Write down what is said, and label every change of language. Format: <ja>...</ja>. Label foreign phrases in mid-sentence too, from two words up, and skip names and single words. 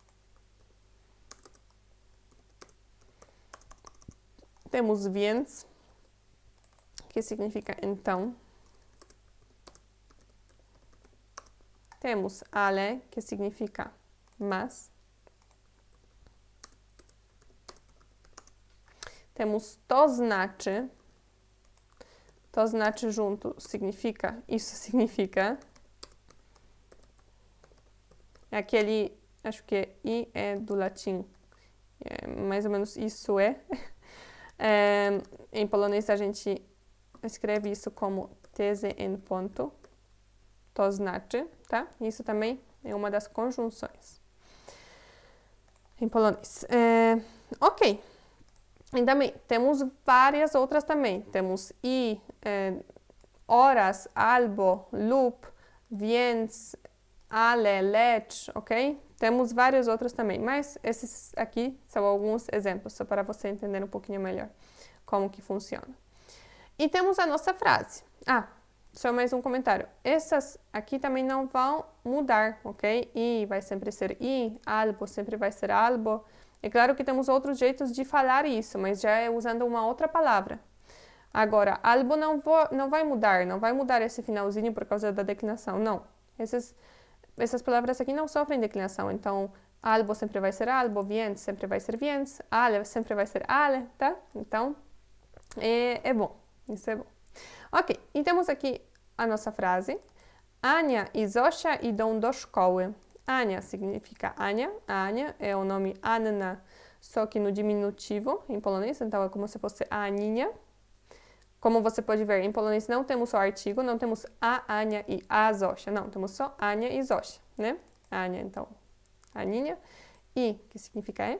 <pt>Temos więc, que significa então. Temos ale, que significa mas. Temos</pt> <pl>to znaczy. To znaczy</pl> <pt>junto significa, isso significa. Aquele, acho que i é do latim, mais ou menos isso é. Em polonês a gente escreve isso como tzn ponto,</pt> <pl>to znaczy,</pl> <pt>tá? Isso também é uma das conjunções em polonês. Ok. E também temos várias outras também.</pt> <pl>Temos i, oraz, albo, lub, więc, ale, lecz,</pl> <pt>ok? Temos várias outras também, mas esses aqui são alguns exemplos, só para você entender um pouquinho melhor como que funciona. E temos a nossa frase. Só mais um comentário. Essas aqui também não vão mudar, ok? I vai sempre ser i, albo sempre vai ser albo. É claro que temos outros jeitos de falar isso, mas já é usando uma outra palavra. Agora, albo não vai mudar esse finalzinho por causa da declinação, não. Essas palavras aqui não sofrem declinação, então albo sempre vai ser albo, więc sempre vai ser więc, ale sempre vai ser ale, tá? Então, é bom, isso é bom. Ok, e temos aqui a nossa frase.</pt> <pl>Ania e Zosia idą do szkoły.</pl> <pt>Ania significa Ania. A Ania é o nome Anna, só que no diminutivo em polonês, então é como se fosse a Aninha. Como você pode ver, em polonês não temos o artigo, não temos a Ania e a Zosia, não, temos só Ania e Zosia, né? Ania, então, Aninha. E, que significa é?</pt>